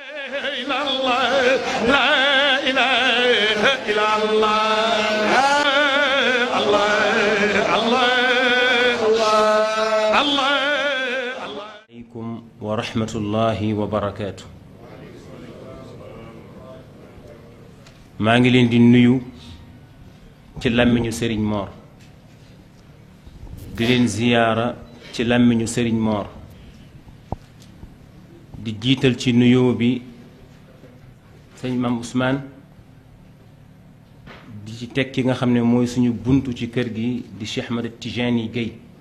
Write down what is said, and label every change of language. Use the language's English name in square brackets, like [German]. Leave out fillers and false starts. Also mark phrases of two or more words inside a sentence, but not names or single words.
[Arabic] إلا الله لا إله إلا الله الله الله الله عليكم ورحمة الله وبركاته [Wolof] maa ngi leen di nuyu ci làmmiñu Serigne Mor di leen ziyaara ci làmmiñu Serigne Mor di jiital ci nuyoo bi sëñ Mame Ousmane di ci teg ki nga xam ne mooy suñu buntu ci kër gi di Cheikh Ahmed Tidiane Gueye